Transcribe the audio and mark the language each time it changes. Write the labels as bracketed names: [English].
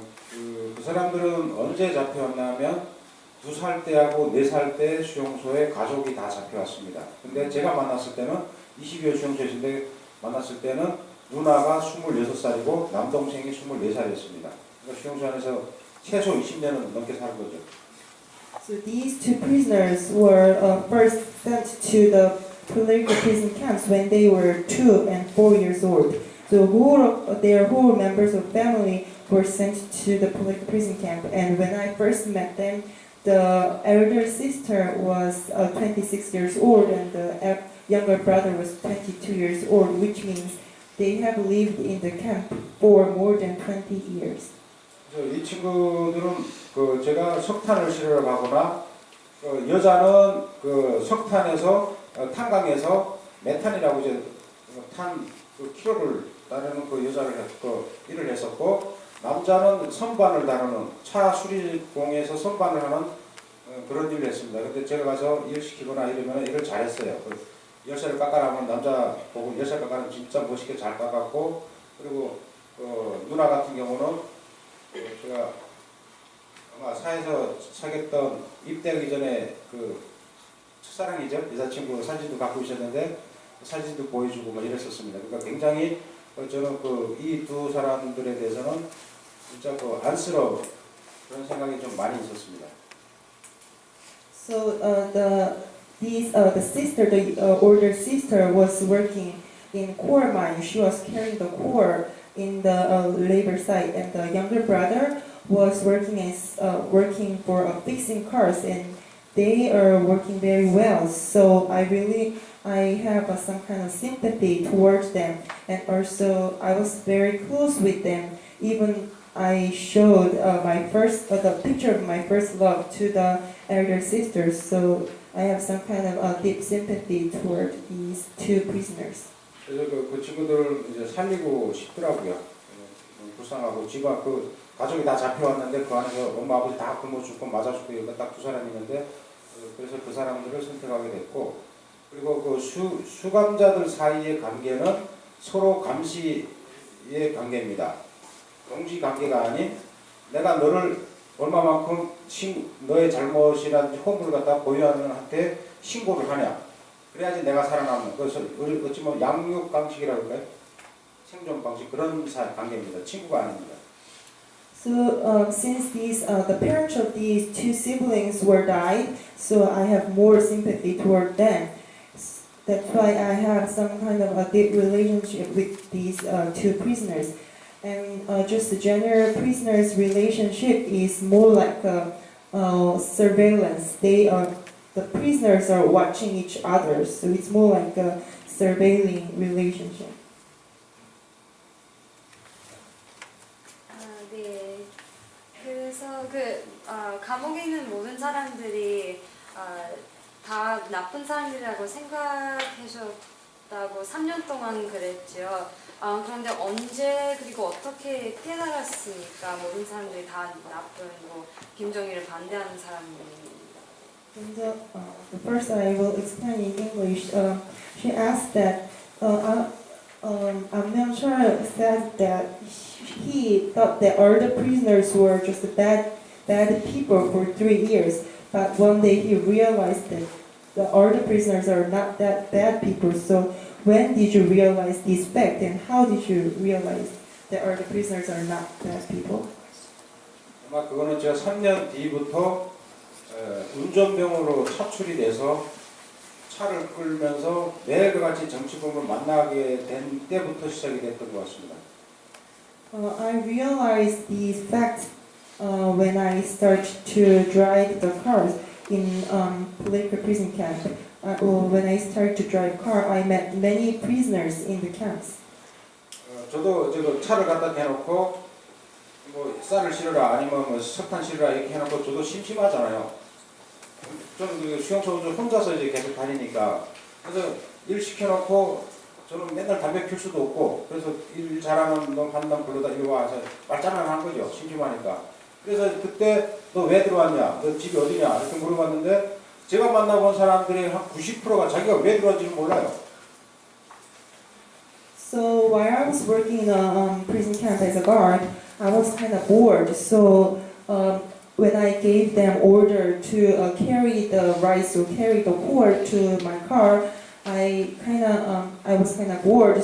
[Korean] 그 사람들은 언제 잡혀왔냐면 2살 때하고 4살 때 수용소에 가족이 다 잡혀왔습니다. 근데 제가 만났을 때는 20여 수용소였는데 만났을 때는 누나가 26살이고 남동생이 24살이었습니다. 그러니까 수용소 안에서 최소 20년은 넘게 산 거죠. [English] So these 2 prisoners were first sent to the political prison camps when they were 2 and 4 years old. So their whole members of family were sent to the political prison camp. And when I first met them, the elder sister was 26 years old and the younger brother was 22 years old, which means they have lived in the camp for more than 20 years. [Korean] 이 친구들은 제가 석탄을 실으러 가거나 여자는 석탄에서 탄광에서 메탄이라고 이제 탄 키로를 따르는 여자를 일을 했었고 남자는 선반을 다루는 차 수리공에서 선반을 하는 그런 일을 했습니다. 근데 제가 가서 일 시키거나 이러면 일을 잘했어요. 열쇠를 깎아라면 남자 보고 열쇠 깎아는 진짜 멋있게 잘 깎았고 그리고 누나 같은 경우는 제가 아마 사에서 사귀었던 입대하기 전에 첫사랑이죠. 여자친구 사진도 갖고 있었는데 사진도 보여주고 뭐 이랬었습니다. 그러니까 굉장히 저는 이 2 사람들에 대해서는 진짜 안쓰러운 그런 생각이 좀 많이 있었습니다. [English] So the older sister was working in core mine. She was carrying the core in the labor site, and the younger brother was working for fixing cars, and they are working very well. So I have some kind of sympathy towards them, and also I was very close with them. Even I showed the picture of my first love to the elder sisters. So I have some kind of deep sympathy toward these two prisoners. [Korean] 그래서 그 친구들 이제 살리고 싶더라고요. 불쌍하고 집안 그 가족이 다 잡혀왔는데 그 안에서 엄마 아버지 다 굶어 죽고 맞아 죽고 여기 딱 두 사람이 있는데 그래서 그 사람들을 선택하게 됐고 그리고 그 수감자들 사이의 관계는 서로 감시의 관계입니다. 동지 관계가 아닌 내가 너를 얼마만큼 너의 잘못이라든지 허물을 갖다 보유하는 한테 신고를 하냐. 그래야지 내가 살아남는. 그래서 어찌 보면 양육 방식이라고 할까요? 생존 방식 그런 관계입니다. 친구가 아닙니다. [English] So since the parents of these two siblings were died, so I have more sympathy toward them. That's why I have some kind of a deep relationship with these two prisoners. And just the general prisoners' relationship is more like a surveillance. The prisoners are watching each other, so it's more like a surveilling relationship. [Korean] 네. 그래서 감옥에 있는 모든 사람들이 다 나쁜 사람이라고 생각하셨다고 3년 동안 그랬죠. 그런데 언제 그리고 어떻게 깨달았습니까? 모든 사람들이 다 나쁜 김정일을 반대하는 사람들이. [English] First, I will explain in English. She asked that Myung-chul said that he thought that all the prisoners were just bad people for 3 years, but one day he realized that all the prisoners are not that bad people. So when did you realize this fact, and how did you realize that all the prisoners are not bad people? [Korean] 아마 그거는 제가 3년 뒤부터 운전병으로 차출이 돼서 차를 끌면서 매일 같이 정치범을 만나게 된 때부터 시작이 됐던 것 같습니다. [English] I realized these facts when I started to drive the cars in Palatka prison camp. When I started to drive car, I met many prisoners in the camps. [Korean] 저도 차를 갖다 대놓고 뭐 쌀을 실으라 아니면 뭐 석탄 실으라 이렇게 해놓고 저도 심심하잖아요. 저는 수용소 혼자서 이제 계속 다니니까 그래서 일 시켜놓고 저는 맨날 담배 필 수도 없고 그래서 일 잘하는 놈 한 놈 불러다 이리 와서 말장난 한 거죠. 심심하니까. 그래서 그때 너 왜 들어왔냐? 너 집이 어디냐? 이렇게 물어봤는데 제가 만나본 사람들이 한 90%가 자기가 왜 들어왔는지는 몰라요. [English] So while I was working in a prison camp as a guard, I was kind of bored. So when I gave them order to carry the rice or carry the cord to my car, I was kind of bored.